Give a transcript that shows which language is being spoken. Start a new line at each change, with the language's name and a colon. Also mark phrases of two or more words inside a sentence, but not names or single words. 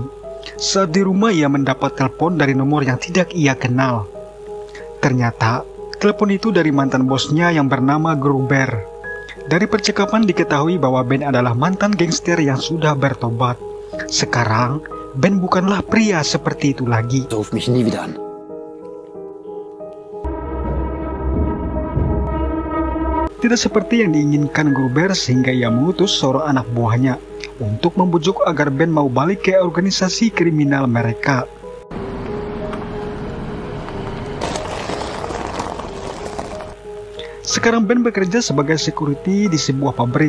Indonesian: Saat di rumah ia mendapat telepon dari nomor yang tidak ia kenal. Ternyata telepon itu dari mantan bosnya yang bernama Gruber. Dari percakapan diketahui bahwa Ben adalah mantan gangster yang sudah bertobat. Sekarang Ben bukanlah pria seperti itu lagi.
German: Ruf mich nie wieder an.
Indonesian: Tidak seperti yang diinginkan Gruber sehingga ia mengutus seorang anak buahnya untuk membujuk agar Ben mau balik ke organisasi kriminal mereka. Sekarang Ben bekerja sebagai security di sebuah pabrik.